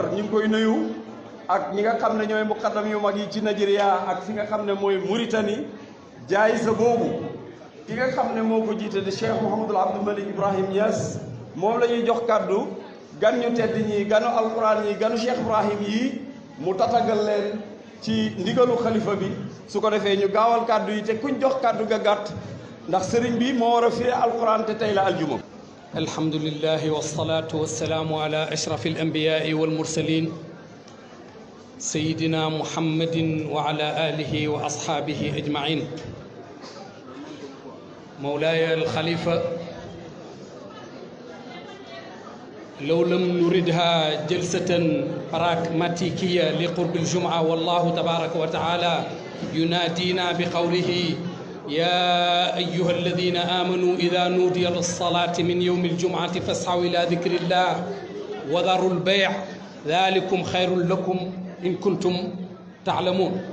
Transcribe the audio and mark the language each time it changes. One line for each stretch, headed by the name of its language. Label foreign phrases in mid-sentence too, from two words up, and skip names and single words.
Wolof: ñu ngi koy nuyu ak ñi nga xam ne ñooy muqaddam yu mag yi ci Nigeria ak fi nga xam ne mooy Mauritanie jaayisa boobu ki nga xam ne moo ko jiite di Cheikh Mouhamadul Abdou Malik Ibrahim Niass moom la ñuy jox kàddu gan ñu tedd ñi ganu alquran ñi ganu Cheikh Ibrahim yi mu tatagal leen ci ndigalu xalifa bi su ko defee ñu gaawal kàddu yi te kuñ jox kàddu ga gàtt ndax sëriñ bi moo war a firi alquran te tey la aljuma.
Arabic: الحمد لله والصلاة والسلام على أشرف الأنبياء والمرسلين سيدنا محمد وعلى آله وأصحابه أجمعين مولاي الخليفة لو لم نردها جلسة براغماتيكية لقرب الجمعة والله تبارك وتعالى ينادينا بقوله يا أيها الذين آمنوا إذا نودي للصلاة من يوم الجمعة فاسعوا إلى ذكر الله وذروا البيع ذلكم خير لكم إن كنتم تعلمون